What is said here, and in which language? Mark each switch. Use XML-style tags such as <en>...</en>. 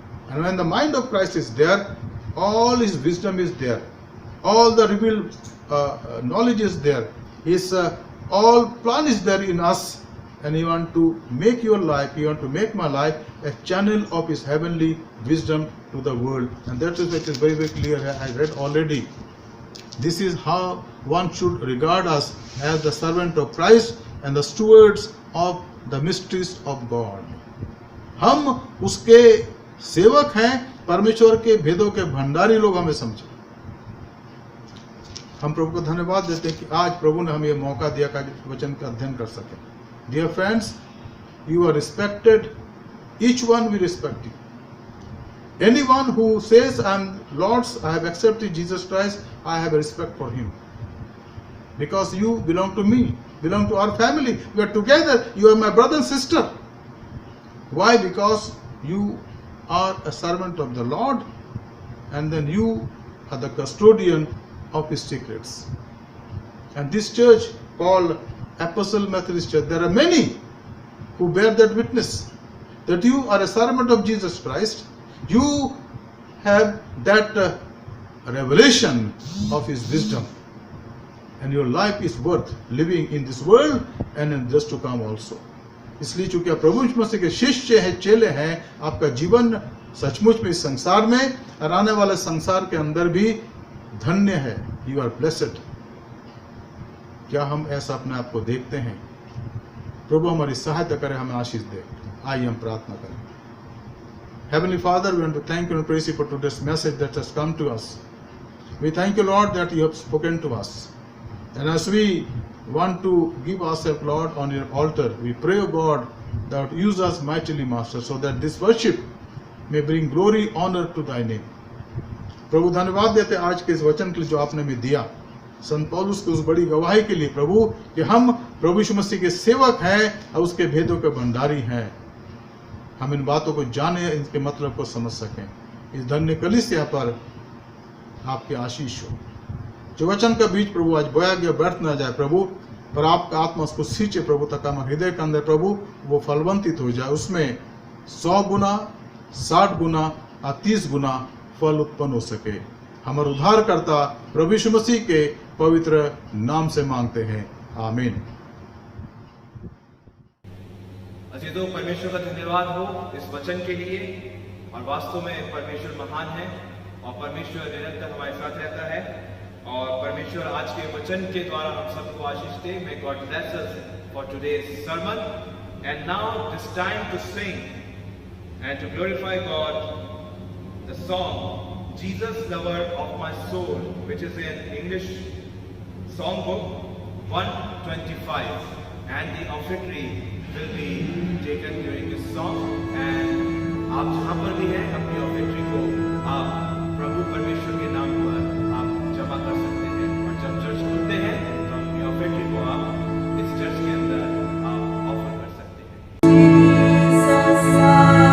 <en>And when the mind of Christ is there, all His wisdom is there, all the revealed knowledge is there, His all plan is there in us, and He want to make your life, He want to make my life a channel of His heavenly wisdom to the world. And that is what is very, very clear. I read already. This is how one should regard us as the servant of Christ and the stewards of the mysteries of God.</en> <hi>हम उसके सेवक हैं, परमेश्वर के भेदों के भंडारी लोग हमें समझे। हम प्रभु को धन्यवाद देते हैं कि आज प्रभु ने हमें ये मौका दिया कि वचन का अध्ययन कर सके।</hi> <en>Dear friends, you are respected. Each one will respect you. Anyone who says, I'm Lord's, I have accepted Jesus Christ, I have a respect for Him. Because you belong to me, belong to our family. We are together. You are my brother and sister. Why? Because you are a servant of the Lord, and then you are the custodian of His secrets. And this church called Apostle Methodist Church, there are many who bear that witness that you are a servant of Jesus Christ. You have that revelation of His wisdom, and your life is worth living in this world and in just to come also.</en> <hi>इसलिए चूंकि आप प्रभु यीशु मसीह के शिष्य हैं, चेले हैं, आपका जीवन सचमुच में इस संसार में और आने वाले संसार के अंदर भी धन्य है.</hi> <en>You are blessed.</en> <hi>क्या हम ऐसा अपने आप को देखते हैं? प्रभु हमारी सहायता करे, हमें आशीष दे. आइए हम प्रार्थना करें.</hi> <en>Heavenly Father, we want to thank you and praise you for today's message that has come to us. We thank you, Lord, that you have spoken to us. And as we want to give ourselves, Lord, on your altar, we pray, O God, that use us mightily, Master, so that this worship may bring glory, honor to thy name.</en> <hi>प्रभु धन्यवाद देते आज के इस वचन के लिए जो आपने हमें दिया, संत पौलुस की उस बड़ी गवाही के लिए प्रभु कि हम प्रभु यीशु मसीह के सेवक हैं और उसके भेदों के भंडारी हैं. हम इन बातों को जाने, इनके मतलब को समझ सकें. इस धन्य कलीसिया पर आपके आशीष हो. जो वचन का बीज प्रभु आज बोया गया व्यर्थ न जाए प्रभु, पर आपका आत्मा उसको सींचे प्रभु, तक हमारे हृदय के अंदर प्रभु वो फलवंतित हो जाए. उसमें 100 गुना, 60 गुना और 30 गुना फल उत्पन्न हो सके. हमारे उद्धारकर्ता प्रभु यीशु मसीह के पवित्र नाम से मांगते हैं. आमीन. अजीजों, परमेश्वर का धन्यवाद हो इस वचन के लिए. और वास्तव में परमेश्वर महान है और परमेश्वर निरंतर हमारे साथ रहता है. और परमेश्वर आज के वचन के द्वारा हम सबको आशीष दे.</hi> <en>May God bless us for today's sermon. And now it's time to sing and to glorify God the song Jesus Lover of My Soul, which is in English Songbook 125, and the offertory will be taken during this song.</en> <hi>And आप जहाँ पर भी हैं अपनी ऑफेट्री को आप प्रभु परमेश्वर के नाम पर आप जमा कर सकते हैं. और जब चर्च खुलते हैं तो अपनी ऑफेट्री को आप इस चर्च के अंदर आप ऑफर कर सकते हैं.</hi>